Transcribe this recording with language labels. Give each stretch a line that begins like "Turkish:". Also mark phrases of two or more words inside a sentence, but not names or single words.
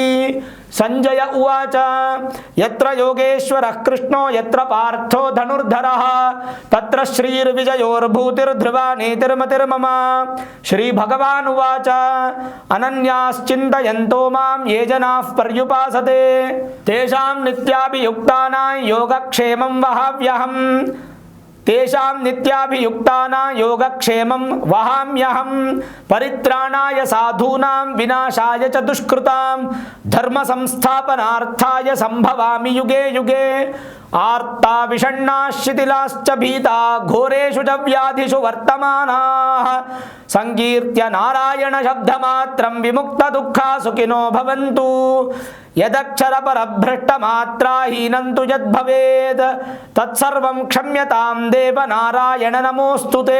Sanskrit: సంజయ ఉవాచ యత్ర యోగేశ్వరః కృష్ణో యత్ర పార్థో ధనుర్ధరః తత్ర శ్రీర్విజయోర్భూతిర్ధ్రువా నీతిర్మతిర్మమ. శ్రీ భగవానువాచ అనన్యాశ్చింతయంతో మాం ఏ జనాః పర్యుపాసతే తేషాం నిత్యాభియుక్తానాం యోగక్షేమం వహామ్యహం తేషాం నిత్యాభియుక్తానాం యోగక్షేమం వహామ్యహం పరిత్రాణాయ సాధూనాం వినాశాయ చ దుష్కృతాం ధర్మ సంస్థాపనార్థాయ సంభవామి యుగే యుగే. ఆర్తా విషణ్ణాః శిథిలాశ్చ భీతా ఘోరేషు చ వ్యాధిషు వర్తమానాః సంకీర్త్య నారాయణ శబ్దమాత్రం విముక్త దుఃఖా సుఖినో భవంతు. యదక్షర పరభ్రష్టమాత్రాహీనం తు యద్భవేత్ తత్సర్వం క్షమ్యతాం దేవ నారాయణ నమోస్తుతే.